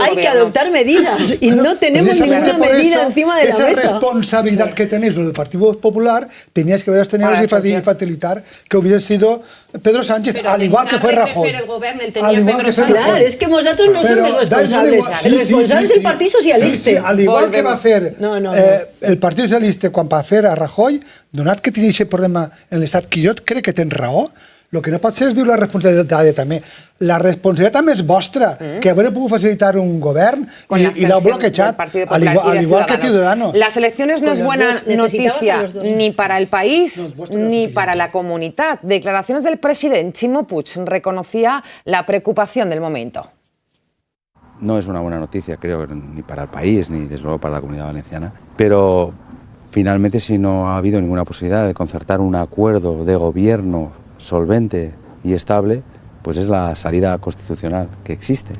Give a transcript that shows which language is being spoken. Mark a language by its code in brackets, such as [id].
[es] gobierno. Hay que adoptar medidas y no tenemos ninguna medida encima de la mesa. Esa responsabilidad que tenéis los del Partido Popular, teníais que haberos tenido y facilitar que hubiese sido Pedro Sánchez, pero al igual que fue Rajoy. Claro, es que vosotros no sois los responsables. El responsable es el Partido Socialista. Al igual que [ca] va a fer el Partido Socialista quan va fer a Rajoy, donat que tenia aquest problema en l'Estat, que jo crec que tens raó, el que no pot ser és dir la responsabilitat també. La responsabilitat també és vostra, que haver pogut facilitar un govern y lo ha bloquejat, al igual que Ciudadanos. [es] Las elecciones no es buena noticia ni para el país ni para la comunidad. Declaraciones del presidente Ximo Puig reconocía la preocupación del momento. No es una buena noticia, creo, ni para el país, ni desde luego para la Comunidad Valenciana, pero finalmente si no ha habido ninguna posibilidad de concertar un acuerdo de gobierno solvente y estable, pues es la salida constitucional que existe.